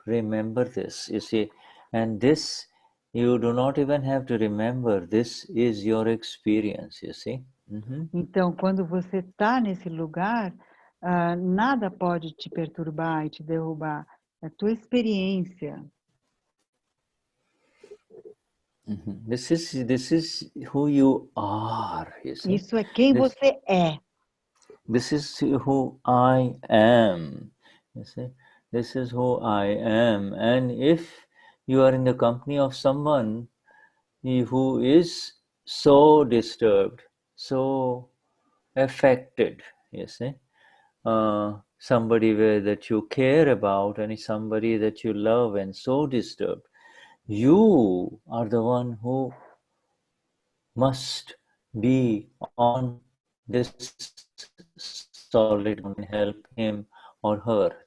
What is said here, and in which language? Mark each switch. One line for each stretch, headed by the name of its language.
English: Remember this, you see, and this you do not even have to remember. This is your experience, you see.
Portuguese: Então, quando você está nesse lugar, nada pode te perturbar e te derrubar. É a tua experiência.
English: This is who you are, you see.
Portuguese: Isso é quem você é.
English: This is who I am, you see. This is who I am. And if you are in the company of someone who is so disturbed, so affected, you see, somebody that you care about and somebody that you love and so disturbed, you are the one who must be on this solid and help him or her.